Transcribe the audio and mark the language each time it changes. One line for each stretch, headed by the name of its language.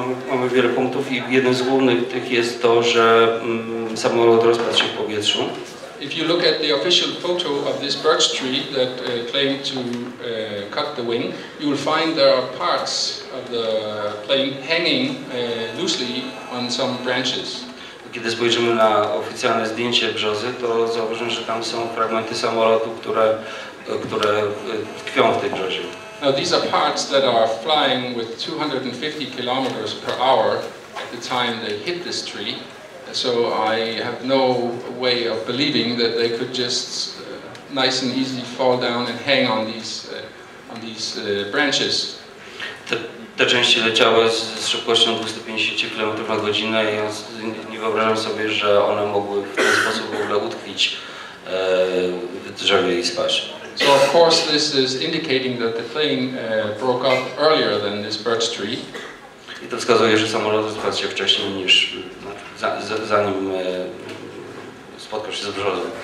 Polish: Mamy wiele punktów i jednym z głównych tych jest to, że samolot rozpadł się w powietrzu.
English: If you look at the official photo of this birch tree that claimed to cut the wing, you will find there are parts of the plane hanging loosely on some branches.
Polish: Kiedy spojrzymy na oficjalne zdjęcie brzozy, to zauważymy, że tam są fragmenty samolotu, które tkwią w tej brzozie.
English: Now these are parts that are flying with 250 kilometers per hour at the time they hit this tree. So I have no way of believing that they could just nice and easily fall down and hang on these branches.
Polish: Te części leciały z szybkością 250 km na godzinę i ja nie wyobrażam sobie, że one mogły w ten sposób w ogóle utkwić w drzewie i spaść.
English: So of course this is indicating that the plane broke up earlier than this birch tree.
Polish: I to wskazuje, że samolot rozpadł się wcześniej niż zanim spotkał się z brzozą.